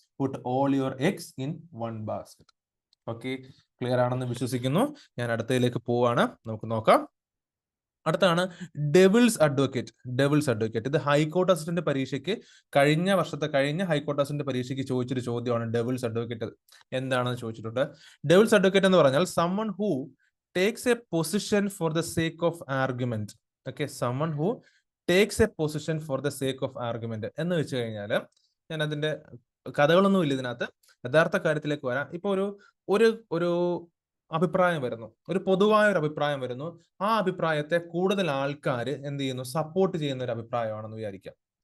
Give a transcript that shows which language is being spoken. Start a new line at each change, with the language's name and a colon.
English: Put all your eggs in one basket.
Malayalam: Okay, clear ആണെന്ന് വിശ്വസിക്കുന്നു. ഞാൻ അടുത്തതിലേക്ക് പോവാണ്, നമുക്ക് നോക്കാം. അടുത്താണ് ഡെവിൾസ് അഡ്വക്കേറ്റ്. ഡെവിൾസ് അഡ്വക്കേറ്റ് ഇത് ഹൈക്കോർട്ട് അസിസ്റ്റന്റ് പരീക്ഷയ്ക്ക് കഴിഞ്ഞ ഹൈക്കോർട്ട് അസിസ്റ്റന്റ് പരീക്ഷയ്ക്ക് ചോദിച്ചൊരു ചോദ്യമാണ് ഡെവിൾസ് അഡ്വക്കേറ്റ് എന്താണെന്ന് ചോദിച്ചിട്ടുണ്ട്.
English: devil's advocate
Malayalam: എന്ന് പറഞ്ഞാൽ
English: someone who takes a position for the sake of argument.
Malayalam: Okay,
English: someone who takes a position for the sake of argument
Malayalam: എന്ന് വെച്ച് കഴിഞ്ഞാൽ, ഞാൻ അതിന്റെ കഥകളൊന്നും ഇല്ല ഇതിനകത്ത്, യഥാർത്ഥ കാര്യത്തിലേക്ക് വരാം. ഇപ്പൊ ഒരു അഭിപ്രായം വരുന്നു, ഒരു പൊതുവായ ഒരു അഭിപ്രായം വരുന്നു. ആ അഭിപ്രായത്തെ കൂടുതൽ ആൾക്കാർ എന്ത് ചെയ്യുന്നു? സപ്പോർട്ട് ചെയ്യുന്ന ഒരു അഭിപ്രായമാണെന്ന് വിചാരിക്കാം.